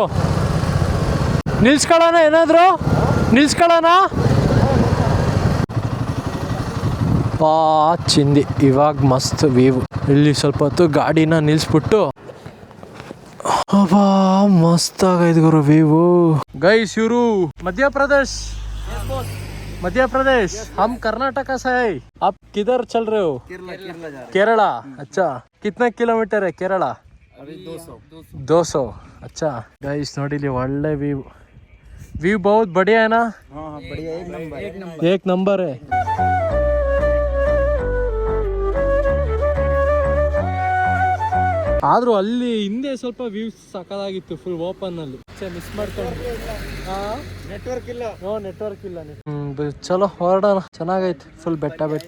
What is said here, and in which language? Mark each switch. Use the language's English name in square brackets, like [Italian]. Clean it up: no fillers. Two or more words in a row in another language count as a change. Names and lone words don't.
[Kannada] ನಿಲ್ಸ್ಕೊಳ್ಳೋಣ, ಏನಾದ್ರು ನಿಲ್ಸ್ಕೊಳ್ಳೋಣ. ಚಿಂದಿ ಇವಾಗ ಮಸ್ತ್ ವೀವ್. ಇಲ್ಲಿ ಸ್ವಲ್ಪ ಹೊತ್ತು ಗಾಡಿನ ನಿಲ್ಸ್ಬಿಟ್ಟು ಮಸ್ತ್ ಆಗೈತೆ ಗುರು ವೀವು. ಗೈಸ್ ಇವರು [Hindi] मध्य प्रदेश हम कर्नाटका से है. आप किधर चल रहे हो? केरला. अच्छा, कितना किलोमीटर है केरला? अभी 200. अच्छा गाइस [Kannada] ನೋಡಿ ಇಲ್ಲಿ ಒಳ್ಳೆ [Hindi] व्यू बहुत बढ़िया है ना? हाँ बढ़िया, एक नंबर है. [Kannada] ಆದ್ರೂ ಅಲ್ಲಿ ಹಿಂದೆ ಸ್ವಲ್ಪ ವ್ಯೂಸ್ ಸಕ್ಕದಾಗಿತ್ತು, [English] full open [Kannada] ಅಲ್ಲಿ. ಮಿಸ್ ಮಾಡ್ಕೊಂಡು ನೆಟ್ವರ್ಕ್ ಇಲ್ಲ. ನೆಟ್ವರ್ಕ್ ಇಲ್ಲ. ಚಲೋ ಹೊರಡೋಣ, ಚೆನ್ನಾಗೈತೆ ಫುಲ್ ಬೆಟ್ಟ.